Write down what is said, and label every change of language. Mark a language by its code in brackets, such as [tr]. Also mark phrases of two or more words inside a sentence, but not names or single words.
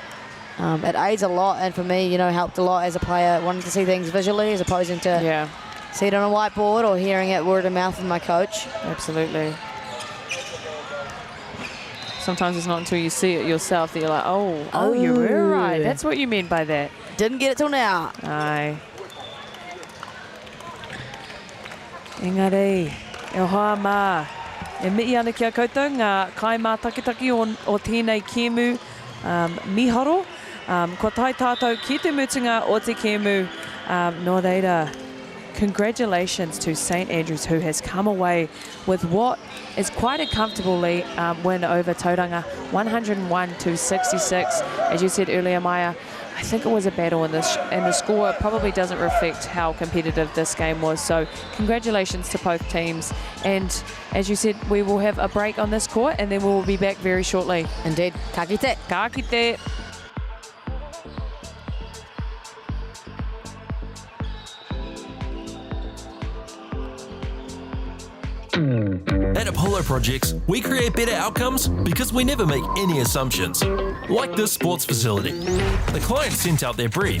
[en] It aids a lot, and for me, you know, helped a lot as a player, wanting to see things visually as opposed to see it on a whiteboard or hearing it word of mouth from my coach. Absolutely. Sometimes it's not until you see it yourself that you're like, oh, you were right. That's what you mean by that. Didn't get it till now. Aye. [mi] Engari, e hoa mā. E mihi ana ki a koutou ngā kaimā takitaki o tēnei kēmu miharo. Ko tai tātou ki te mutunga o te kēmu. Nō reira, [en] congratulations to St Andrews, who has come away with what is quite a comfortable win over Tauranga, 101-66. As you said earlier, Maya, I think it was a battle, and the score probably doesn't reflect how competitive this game was. So congratulations to both teams. And as you said, we will have a break on this court, and then we will be back very shortly. Indeed. [mi] Ka kite. Ka kite. [en] At Apollo Projects, we create better outcomes because we never make any assumptions. Like this sports facility. The client sent out their brief.